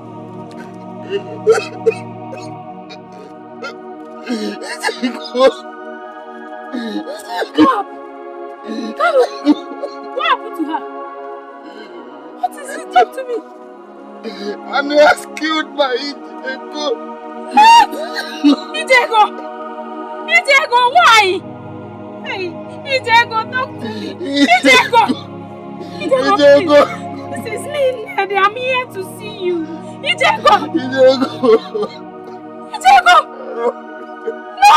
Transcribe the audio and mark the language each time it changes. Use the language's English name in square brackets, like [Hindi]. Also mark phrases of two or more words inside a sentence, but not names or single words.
[English] What happened to her? What is it done to me? And he has killed my Eko. Ijego, why? Hey, Ijego, talk to me. Ijego, please. This is me, Ned. I'm here to see you. Ijego. No!